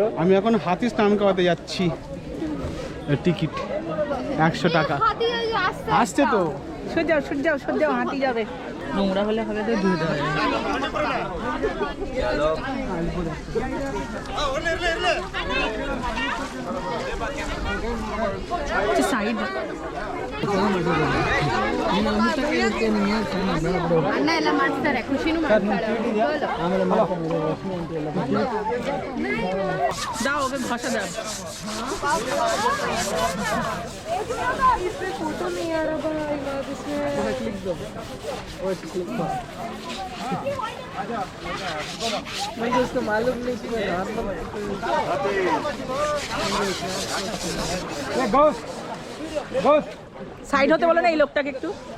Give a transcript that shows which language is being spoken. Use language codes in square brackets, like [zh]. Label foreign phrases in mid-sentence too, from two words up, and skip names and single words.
[bn] আমি এখন হাতি স্নান করাতে যাচ্ছি, টিকিট 100 টাকা। আসছে তো, সূর্য হাতি যাবে। নোংরা হলে হবে তো ধুয়ে দেওয়া যাবে। সাইড [kn] ಅಣ್ಣ ಎಲ್ಲ ಮಾಡ್ತಾರೆ ಖುಷಿನೂ ಮಾಡ್ತಾರೆ [bn] দাও ওকে ঘষা দাও। [hi] फोटो नहीं आ रहा मुझे उसको मालूम नहीं कि मैं [bn] সাইড হতে বলো না এই লোকটাকে একটু।